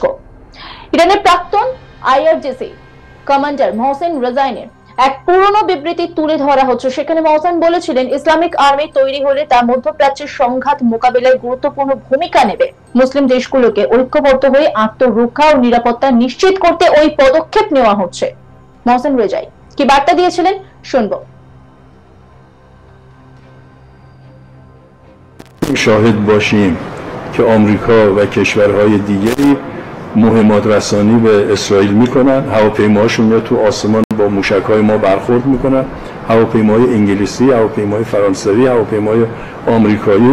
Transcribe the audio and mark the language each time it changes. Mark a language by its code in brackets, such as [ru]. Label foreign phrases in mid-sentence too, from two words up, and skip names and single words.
[bn] ইরানের প্রাক্তন আইআরজিসি কমান্ডার মহসেন রেজাইনের এক পুরনো বিবৃতি তুলে ধরা হচ্ছে। সেখানে মহসেন বলেছিলেন, [en] Islamic army [bn] তৈরি হলে তা মধ্যপ্রাচ্যের সংঘাত মোকাবিলায় গুরুত্বপূর্ণ ভূমিকা নেবে। মুসলিম দেশগুলোকে ঐক্যবদ্ধ হয়ে আত্মরক্ষা ও নিরাপত্তা নিশ্চিত করতে ওই পদক্ষেপ নেওয়া হচ্ছে। মহসেন রেজাই কি বার্তা দিয়েছিলেন শুনবো। [fa] شاهد باشیم که آمریکا و کشورهای دیگری مهمات رسانی به اسرائیل میکنن. هواپیماهاشون میاد تو آسمان با موشک‌های ما برخورد میکنن. هواپیماهای انگلیسی، هواپیماهای فرانسوی، هواپیماهای آمریکایی.